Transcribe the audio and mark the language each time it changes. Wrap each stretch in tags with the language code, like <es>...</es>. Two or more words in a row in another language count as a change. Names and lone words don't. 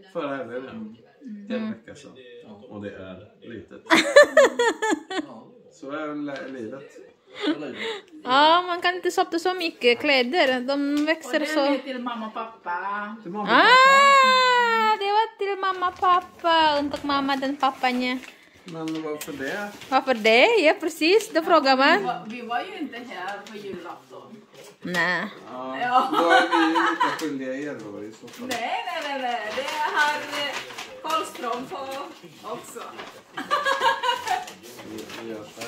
<sv>förra helgen. En vecka sedan. Och det är litet. Så är livet. Ja, man kan inte köpa så mycket kläder. De Och växer den så. är till mamma och pappa. Till mamma. Det var till mamma och pappa.</sv> <id>Untuk mamma dan papanya.</id> <sv>Men varför det? Varför det? Ja, precis. Då frågar man. Vi var ju inte här på julafton. Nej. Ja, då är vi ju lite skyldiga er då i så fall. Nej. Det har Karlström på också. Vi gör så här.</sv>